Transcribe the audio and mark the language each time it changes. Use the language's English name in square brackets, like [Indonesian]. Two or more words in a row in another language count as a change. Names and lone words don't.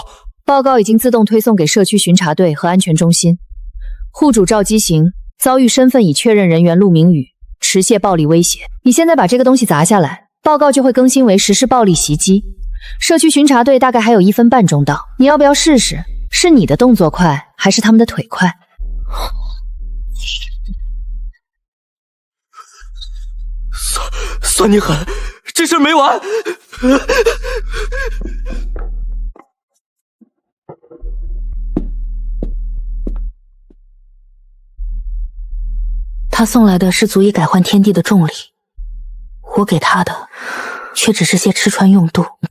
[Chinese] 報告已經自動推送給社區巡查隊和安全中心。戶主趙基行遭遇身份已確認人員陸明宇持械暴力威脅。你現在把這個東西砸下來，報告就會更新為實施暴力襲擊。社區巡查隊大概還有1分半鐘到，你要不要試試？是你的動作快，還是他們的腿快？算你狠，這事沒完！他送來的是足以改換天地的重禮，我給他的卻只是些吃穿用度。